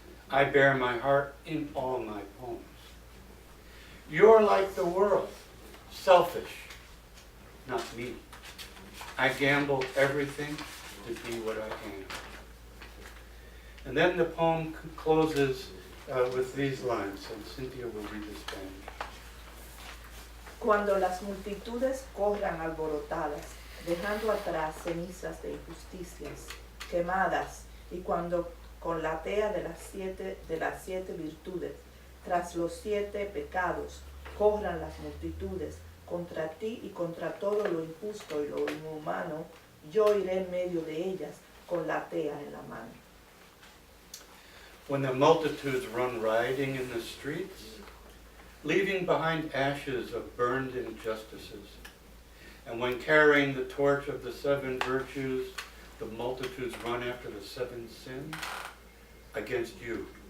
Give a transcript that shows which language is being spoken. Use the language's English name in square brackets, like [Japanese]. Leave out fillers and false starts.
[English] I bear my heart in all my poems. You're like the world, selfish, not me. I gamble everything to be what I am. And then the poem closes with these lines, and Cynthia will read the Spanish. [Spanish] Cuando las multitudes corran alborotadas, dejando atrás cenizas de injusticias quemadas, y cuando con la tea de las siete virtudes, tras los 7 pecados, corran las multitudes contra ti y contra todo lo injusto y lo inhumano, yo iré en medio de ellas con la tea en la mano. [English] When the multitudes run rioting in the streets, leaving behind ashes of burned injustices, and when carrying the torch of the 7 virtues, the multitudes run after the 7 sins against you.